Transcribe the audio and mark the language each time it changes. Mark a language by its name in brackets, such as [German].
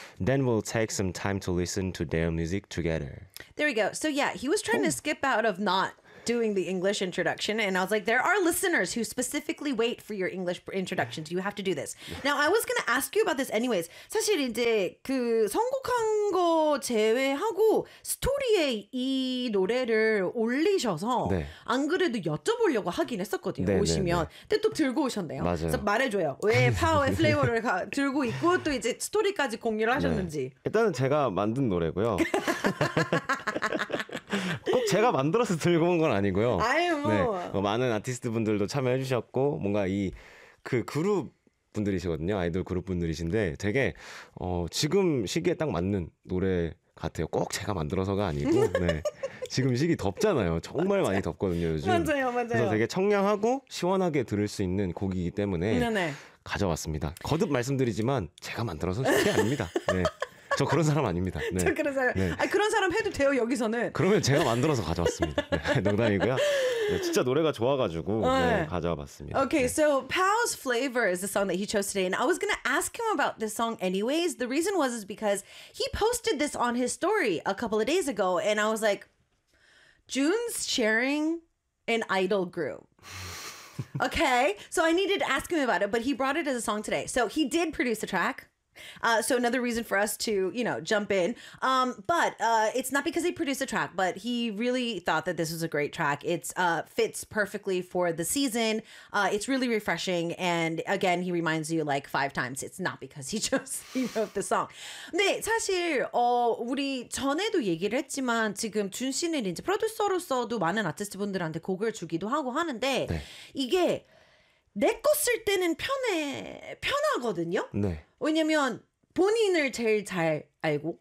[English] Then we'll take some time to listen to their music together. There we go. So yeah, he was trying to skip out of not doing the English introduction. And I was like, there are listeners who specifically wait for your English introductions. You have to do this. Now, I was going to ask you about this anyways. [Korean] 사실 이제 그 선곡한 거 제외하고 스토리에 이 노래를 올리셔서 네. 안 그래도 여쭤보려고 하긴 했었거든요. 네, 오시면. 네, 네. 근데 또 들고 오셨네요. 맞아요. 그래서 말해줘요. 왜 파워의 플레이어를 들고 있고 또 이제 스토리까지 공유를 하셨는지. 네. 일단은 제가 만든 노래고요. 꼭 제가 만들어서 들고 온 건 아니고요. 아유 뭐. 네, 뭐 많은 아티스트 분들도 참여해 주셨고 뭔가 이 그 그룹 분들이시거든요. 아이돌 그룹 분들이신데 되게 지금 시기에 딱 맞는 노래 같아요. 꼭 제가 만들어서가 아니고 네. 지금 시기 덥잖아요. 정말 맞아요. 많이 덥거든요 요즘. 맞아요, 맞아요. 그래서 되게 청량하고 시원하게 들을 수 있는 곡이기 때문에 네네. 가져왔습니다. 거듭 말씀드리지만 제가 만들어서 쉽게 아닙니다. 네. 저 그런 사람 아닙니다. 네. 저 그런 사람. 네. 아 그런 사람 해도 돼요 여기서는. 그러면 제가 만들어서 가져왔습니다. 네, 농담이고요. 네, 진짜 노래가 좋아가지고 네, 가져와봤습니다. [English] Okay, [Korean] 네. [English] so Pow's Flavor is the song that he chose today, and I was gonna ask him about this song anyways. The reason was is because he posted this on his story a couple of days ago, and I was like, June's sharing an idol group. Okay, so I needed to ask him about it, but he brought it as a song today. So he did produce the track. So another reason for us to, you know, jump in. But it's not because he produced a track, but he really thought that this was a great track. It's fits perfectly for the season. It's really refreshing. And again, he reminds you like five times. It's not because he wrote the song. [Korean] 네, 사실 우리 전에도 얘기를 했지만 지금 준 씨는 이제 프로듀서로서도 많은 아티스트분들한테 곡을 주기도 하고 하는데 네. 이게 내 거 쓸 때는 편하거든요. 네. 왜냐면 본인을 제일 잘 알고